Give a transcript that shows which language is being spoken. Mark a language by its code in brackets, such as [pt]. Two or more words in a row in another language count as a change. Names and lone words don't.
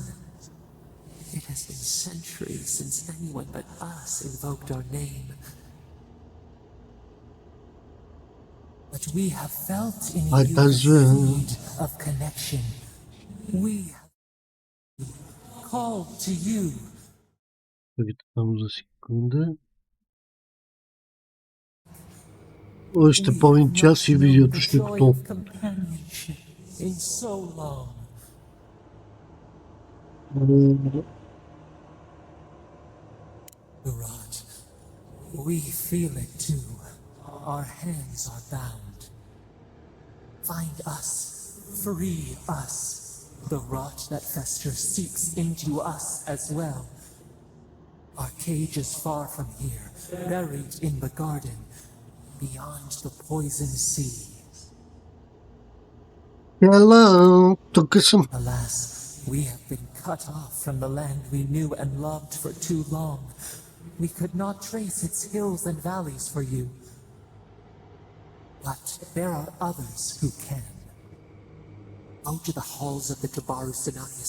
[en] It has been centuries since anyone but us invoked our name. But we have felt in you the seed of connection. We have called to you. [es] Вamos a segunda. [bg] Още половин час и видеото ще е готово. [en] In so long. The rot. We feel it too. Our hands are bound. Find us. Free us. The rot that festers seeks into us as well. Our cage is far from here, buried in the garden, beyond the poison sea. Hello, [bg] тук съм. [en] Alas, we have been cut off from the land we knew and loved for too long. We could not trace its hills and valleys for you. But there are others who can. Go to the halls of the Tabaru Sinakis.